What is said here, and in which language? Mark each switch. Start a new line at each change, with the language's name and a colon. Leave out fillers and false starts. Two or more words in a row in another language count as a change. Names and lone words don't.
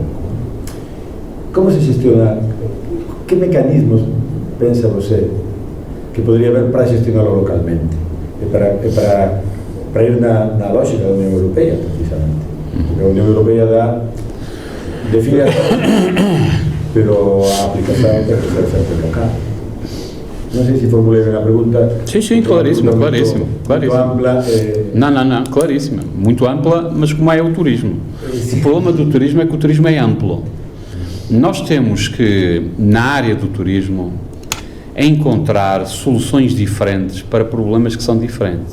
Galician: Como se xestiona, que mecanismos pensa você que podría haber para
Spanish: gestionarlo localmente
Galician: e para ir na lógica da Unión Europea, precisamente? Porque a Unión Europea define as pero a aplicación ten que ser sempre local. Non sei se formulei a pregunta.
Portuguese: Sim, claríssimo. Muito ampla. Não, claríssima. Muito ampla, mas como é o turismo? O problema do turismo é que o turismo é amplo. Nós temos que, na área do turismo, encontrar soluções diferentes para problemas que são diferentes.